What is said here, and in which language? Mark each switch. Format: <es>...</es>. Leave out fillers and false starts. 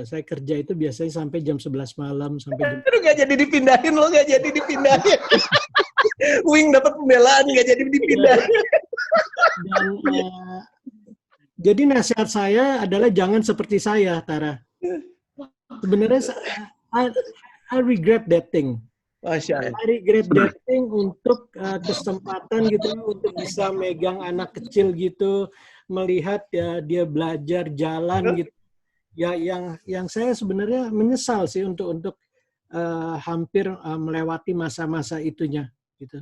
<id>Saya kerja itu biasanya sampai jam 11 malam. Sampai jam... Nggak jadi dipindahin, lo nggak jadi dipindahin. Wing dapat pembelaan, nggak jadi dipindahin. Dan, jadi nasihat saya adalah jangan seperti saya, Tara. Sebenarnya</id> <en>I regret that thing.</en> <ar>Masya Allah.</ar> <en>I regret that thing</en> <id>untuk kesempatan gitu, untuk bisa megang anak kecil gitu, melihat ya dia belajar jalan gitu. Ya yang saya sebenarnya menyesal sih untuk hampir melewati masa-masa itunya gitu.</id>